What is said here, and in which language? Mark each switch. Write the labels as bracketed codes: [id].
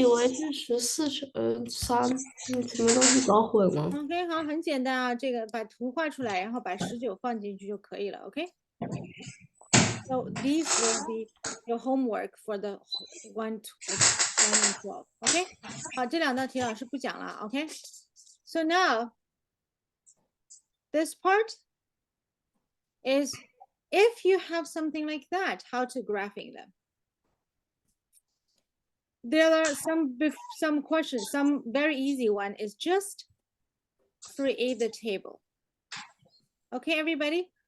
[zh] 以为是14.3，什么东西搞混了。 OK，好，很简单啊，这个把图画出来，然后把19放进去就可以了。 [en] OK。 So these will be your homework for the 1 and 12. [zh] OK， 好，这两道题老师不讲了。 [en] OK。 So now this part is if you have something like that, how to graphing them. There are some questions, some very easy one is just create the table. Okay, everybody?